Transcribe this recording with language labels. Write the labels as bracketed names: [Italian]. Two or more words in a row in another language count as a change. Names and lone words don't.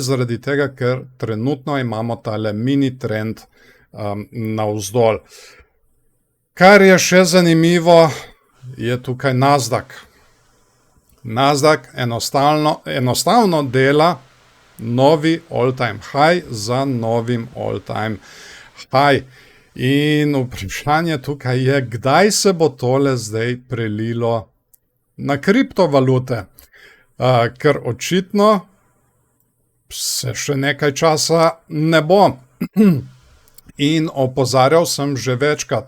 [Slovenian] Zaradi tega, ker trenutno imamo tale mini trend navzdol. Kar je še zanimivo, je tukaj Nasdaq. Nasdaq enostavno dela novi [English] all-time high [Slovenian] za novim [English] all-time high. [Slovenian] In vprašanje tukaj je, kdaj se bo tole zdaj prelilo na kriptovalute, ker očitno se še nekaj časa ne bo. In opozarjal sem že večkrat.